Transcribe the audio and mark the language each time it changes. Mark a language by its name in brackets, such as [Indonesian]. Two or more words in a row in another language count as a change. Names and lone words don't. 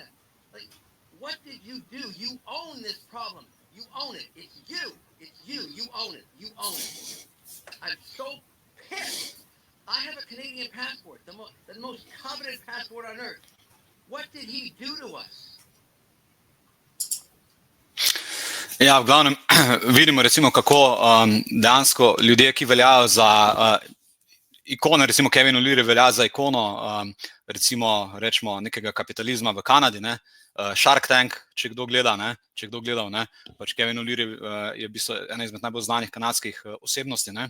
[English] Like, what did you do? You own this problem. You own it. It's you. It's you. You own it. You own it. I'm so pissed. I have a Canadian passport, the most coveted passport on earth. What did he do to us? [Slovenian] Ja, v glavnem vidimo recimo, kako dejansko ljudje, ki veljajo za ikono, recimo Kevin O'Leary velja za ikono recimo rečemo nekega kapitalizma v Kanadi, ne. Shark Tank, če kdo gleda, ne, če kdo gledal, ne, pač Kevin O'Leary je v bistvu ena izmed najbolj znanih kanadskih osebnosti, ne.